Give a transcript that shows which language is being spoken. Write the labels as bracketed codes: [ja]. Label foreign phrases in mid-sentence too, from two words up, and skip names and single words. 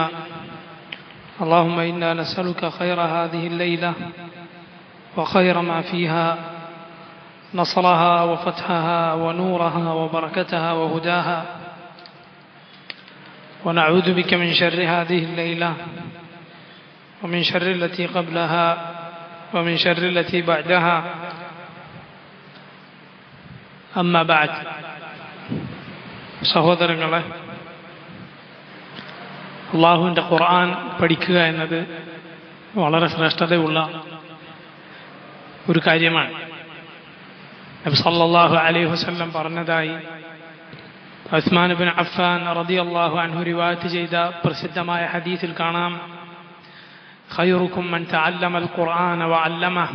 [ar] اللهم إنا نسألك خير هذه الليلة وخير ما فيها، نصرها وفتحها ونورها وبركتها وهداها، ونعوذ بك من شر هذه الليلة ومن شر التي قبلها ومن شر التي بعدها. أما بعد. [ml] സഹോദരങ്ങളെ, അള്ളാഹുവിൻ്റെ ഖുർആൻ പഠിക്കുക എന്നത് വളരെ ശ്രേഷ്ഠതയുള്ള ഒരു കാര്യമാണ്. നബി [ar] صلى الله عليه وسلم [ml] പറഞ്ഞതായി ഉസ്മാൻ ഇബ്നു അഫ്ഫാൻ [ar] رضي الله عنه [ml] റിവായത്ത് ചെയ്ത പ്രസിദ്ധമായ ഹദീസിൽ കാണാം, [ar] خيركم من تعلم القرآن وعلمه.